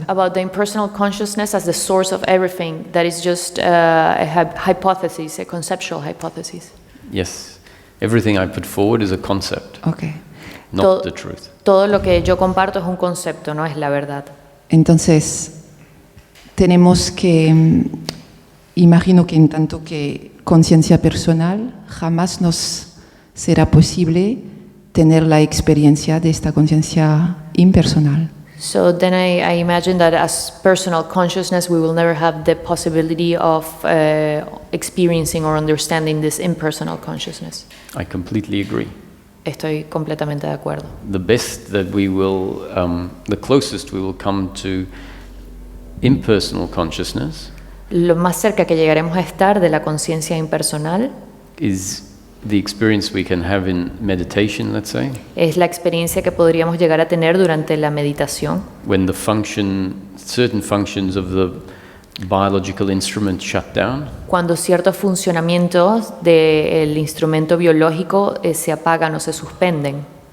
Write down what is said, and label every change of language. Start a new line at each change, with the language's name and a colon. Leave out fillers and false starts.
English: about the impersonal consciousness as the source of everything, that is just a hypothesis, a conceptual hypothesis. Yes. Everything I put forward is a concept, Ok. not the truth.
Spanish: Todo lo que yo comparto es un concepto, no es la verdad. Entonces, tenemos que, imagino que en tanto que conciencia personal, jamás nos será posible tener la experiencia de esta conciencia impersonal.
English: So then I imagine that as personal consciousness, we will never have the possibility of experiencing or understanding this impersonal consciousness. I completely agree.
Spanish: Estoy completamente de acuerdo.
English: The best that we will, the closest we will come to impersonal consciousness
Spanish: Lo más cerca que llegaremos a estar de la conciencia impersonal
English: is the experience we can have in meditation, let's say,
Spanish: es la experiencia que podríamos llegar a tener durante la meditación,
English: when certain functions of the biological instrument shut down,
Spanish: cuando ciertos funcionamientos del instrumento biológico se apagan o se suspenden.